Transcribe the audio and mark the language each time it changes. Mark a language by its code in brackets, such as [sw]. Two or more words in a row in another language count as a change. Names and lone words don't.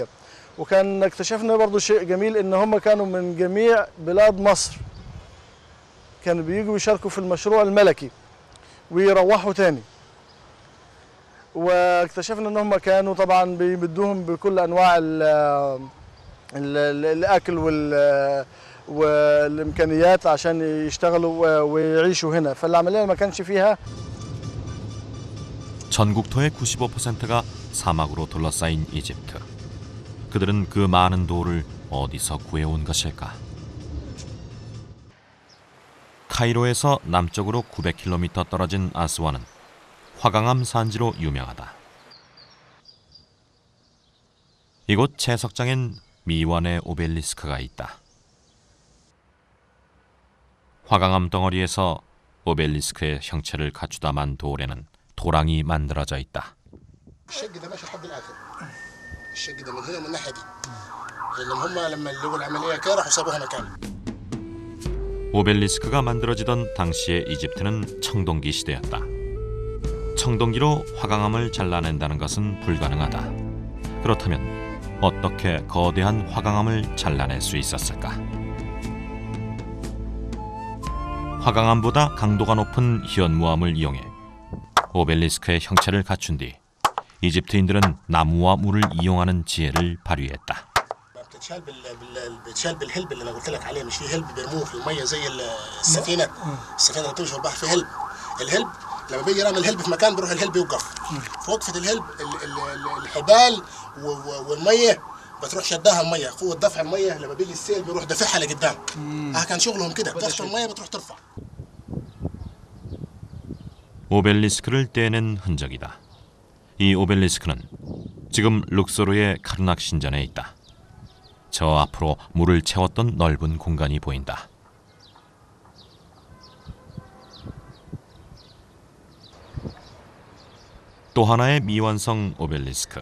[ar] وكان اكتشفنا برضو شيء جميل ان هم كانوا من جميع بلاد مصر، كانوا بييجوا يشاركوا في المشروع الملكي ويروحوا تاني. واكتشفنا ان هم كانوا طبعا بيمدوهم بكل انواع الاكل والامكانيات عشان يشتغلوا ويعيشوا هنا، فالعمليه ما كانش فيها. [ko] 전국토의 95%가 사막으로 둘러싸인 이집트. 그들은 그 많은 돌을 어디서 구해온 것일까? 카이로에서 남쪽으로 900km 떨어진 아스완은 화강암 산지로 유명하다. 이곳 채석장엔 미완의 오벨리스크가 있다. 화강암 덩어리에서 오벨리스크의 형체를 갖추다 만 돌에는 도랑이 만들어져 있다. [ar] الشق ده من هنا ومن الناحيه دي لان هم لما لقوا العمليه كده راحوا سابوها مكان. [ko] 오벨리스크가 만들어지던 당시의 이집트는 청동기 시대였다. 청동기로 화강암을 잘라낸다는 것은 불가능하다. 그렇다면 어떻게 거대한 화강암을 잘라낼 수 있었을까? 화강암보다 강도가 높은 현무암을 이용해 오벨리스크의 형체를 갖춘 뒤 이집트인들은 나무와 물을 이용하는 지혜를 발휘했다. [ar] بتشال بالهلب اللي انا قلت لك عليه، مش في هلب بيرموه في الميه زي السفينه اللي بتمشي في البحر في هلب. الهلب لما بيجي يرمي الهلب في مكان بيروح الهلب يوقف. في وقفه الهلب الحبال والميه بتروح شدها الميه، قوه دفع الميه لما بيجي السيل بيروح دافعها لقدام. كان شغلهم كده، تدخل الميه بتروح ترفع. [ko] 오벨리스크를 떼낸 흔적이다. 이 오벨리스크는 지금 룩소르의 카르낙 신전에 있다. 저 앞으로 물을 채웠던 넓은 공간이 보인다. 또 하나의 미완성 오벨리스크.